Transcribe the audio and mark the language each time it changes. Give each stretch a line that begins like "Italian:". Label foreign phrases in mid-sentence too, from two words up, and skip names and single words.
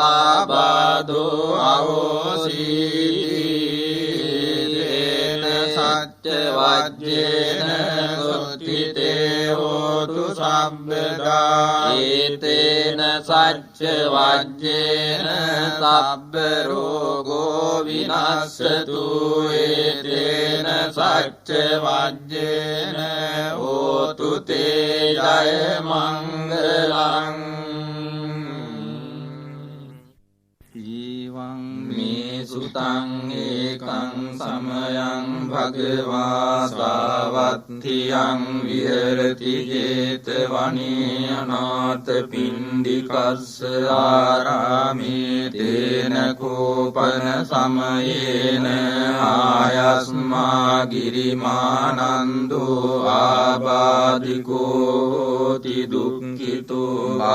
Pali: ආබාධෝ අවෝසි සච්ච වජ්ජේන සුත්තිතේ හෝතු සම්බදා ඒතේන සච්ච වජ්ජේන සබ්බ රෝගෝ විනස්සතු ඒතේන සච්ච වජ්ජේන හෝතු තේ ජය මංගලං මේ සුතං ඒකං සමයං භගවා සාවත්තියං විහෙරති ජේතවනේ අනාථ පිණ්ඩිකස්ස ආරාමේ තේන කෝපන සමයේන ආයස්මා ගිරිමානන්දෝ ආබාධිකෝ ති දුක්ඛිතෝ